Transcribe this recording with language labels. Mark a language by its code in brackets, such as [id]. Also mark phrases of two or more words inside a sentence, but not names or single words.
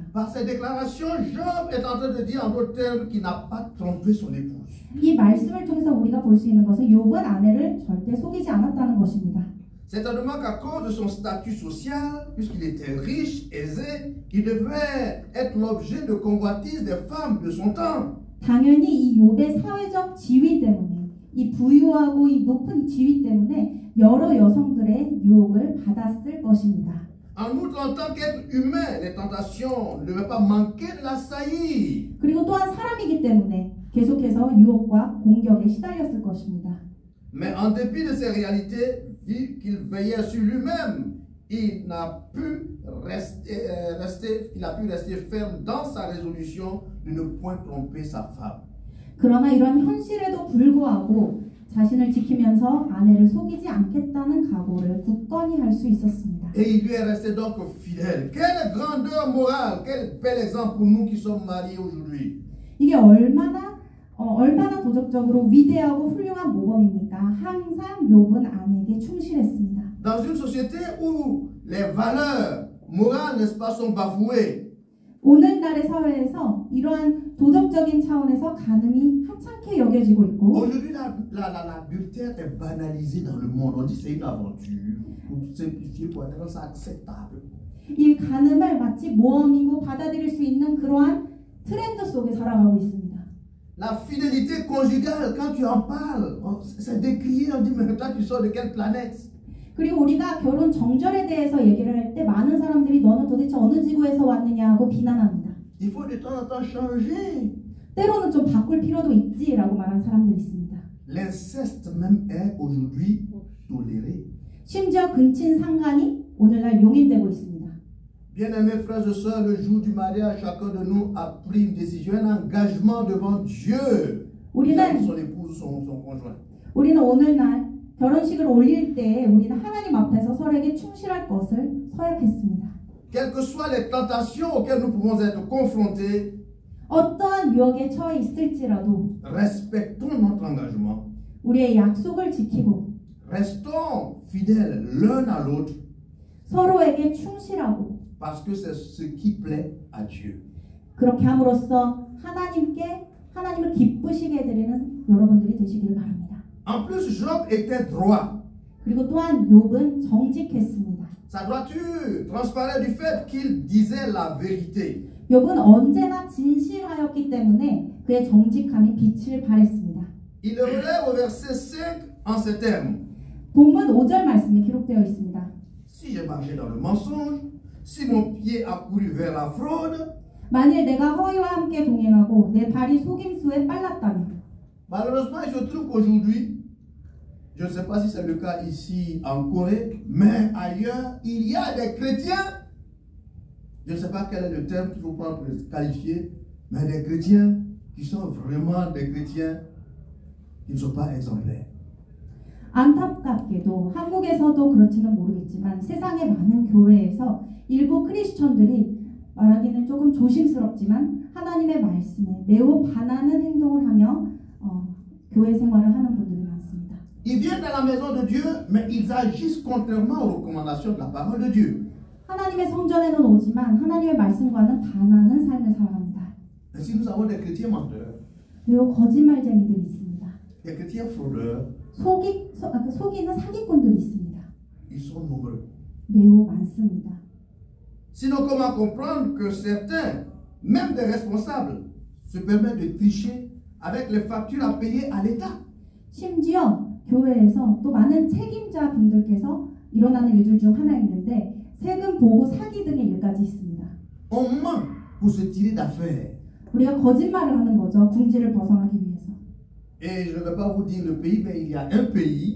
[fr] Par ces déclarations, Job est en train de dire en d'autres termes qu'il n'a pas trompé son épouse. [ko] 이 말씀을 통해서 우리가 볼 수 있는 것은 욥은 아내를 절대 속이지 않았다는 것입니다. [fr] Certainement qu'à cause de son statut social, puisqu'il était riche, aisé, il devait être l'objet de convoitises des femmes de son temps. [ko] 당연히 이 욥의 사회적 지위 때문에 이 부유하고 이 높은 지위 때문에 여러 여성들의 유혹을 받았을 것입니다. [fr] En outre, en tant qu'être humain, les tentations ne devaient pas manquer de l'assaillir. [ko] 그리고 또한 사람이기 때문에 계속해서 유혹과 공격에 시달렸을 것입니다. [fr] Mais en dépit de ces réalités, vu qu'il veillait sur lui-même, il a pu rester ferme dans sa résolution de ne point tromper sa femme. [ko] 그러나 이런 현실에도 불구하고 자신을 지키면서 아내를 속이지 않겠다는 각오를 굳건히 할 수 있었습니다. [fr] Et il lui est resté donc fidèle. Quelle grandeur morale, quel bel exemple pour nous qui sommes mariés aujourd'hui. [ko] 이게 얼마나 도덕적으로 위대하고 훌륭한 모범입니까? 항상 욥은 아내에게 충실했습니다. [fr] Dans une société où les valeurs morales, n'est-ce pas, sont bafouées. [ko] 오늘날의 사회에서 이러한 도덕적인 차원에서 간음이 하찮게 여겨지고 있고 [fr] Aujourd'hui, l'adultère est banalisé dans le monde. On dit c'est une aventure. Pour simplifier, pour être ça acceptable. [ko] 이 간음을 마치 모험이고 받아들일 수 있는 그러한 트렌드 속에 살아가고 있습니다. [fr] La fidélité conjugale, quand tu en parles, c'est décrié, on dit mais toi tu sors de quelle planète? [ko] 그리고 우리가 결혼 정절에 대해서 얘기를 할 때 많은 사람들이 너는 도대체 어느 지구에서 왔느냐고 비난합니다. [fr] Il faut de temps en temps changer. [ko] 때로는 좀 바꿀 필요도 있지라고 말하는 사람들이 있습니다. [fr] L'inceste même est aujourd'hui toléré. [ko] 심지어 근친 상간이 오늘날 용인되고 있습니다. [fr] Bien-aimés frères et sœurs, le jour du mariage, chacun de nous a pris une décision, un engagement devant Dieu. [ko] 우리는 [fr] Son épouse, son conjoint. [ko] 우리는 오늘날 결혼식을 올릴 때 우리는 하나님 앞에서 서로에게 충실할 것을 서약했습니다. [fr] Quelles que soient les tentations auxquelles nous pouvons être confrontés, [ko] 어떠한 유혹에 처해 있을지라도 [fr] respectons notre engagement. [ko] 우리의 약속을 지키고 [fr] Restons fidèles l'un à l'autre [ko] 서로에게 충실하고 [fr] parce que c'est ce qui plaît à Dieu. [ko] 그렇게 함으로써 하나님을 기쁘시게 해드리는 여러분들이 되시기를 바랍니다. [fr] En plus, Job était droit. [ko] 그리고 또한 욥은 정직했습니다. [fr] Sa droiture transparaît du fait qu'il disait la vérité. [ko] 욥은 언제나 진실하였기 때문에 그의 정직함이 빛을 발했습니다. [fr] Il le relève au verset 5 en ces termes. [ko] 본문 5절 말씀에 기록되어 있습니다. [fr] Si j'ai marché dans le mensonge, si mon pied a couru vers la fraude, [ko] 만일 내가 허위와 함께 동행하고 내 발이 속임수에 빨랐다면. [fr] malheureusement, il se trouve qu'aujourd'hui, je ne sais pas si c'est le cas ici en Corée, mais ailleurs, il y a des chrétiens, je ne sais pas quel est le terme qu'il faut prendre pour les qualifier, mais des chrétiens qui sont vraiment des chrétiens qui ne sont pas exemplaires. [ko] 안타깝게도 한국에서도 그렇지는 모르겠지만 세상의 많은 교회에서 일부 크리스천들이 말하기는 조금 조심스럽지만 하나님의 말씀에 매우 반하는 행동을 하며 교회 생활을 하는 분들이 많습니다. [fr] Ils viennent à la maison de Dieu, mais ils agissent contrairement aux recommandations de la parole de Dieu. [ko] 하나님의 성전에는 오지만 하나님의 말씀과는 반하는 삶을 살아갑니다. [fr] Ainsi, nous avons des chrétiens menteurs, [ko] 매우 거짓말쟁이들이 있습니다. [fr] des chrétiens fraudeurs, [ko] 속이는 사기꾼들이 있습니다. [fr] ils sont nombreux. [ko] 매우 많습니다. [fr] Sinon, comment comprendre que certains, même des responsables, se permettent de tricher avec les factures à payer à l'État? [ko] 심지어 교회에서 또 많은 책임자 분들께서 일어나는 일들 중 하나 있는데 세금 보고 사기 등의 일까지 있습니다. [fr] On ment pour se tirer d'affaires. [ko] 우리가 거짓말을 하는 거죠. 궁지를 벗어나기 위해서. [fr] Et je ne vais pas vous dire le pays, mais il y a un pays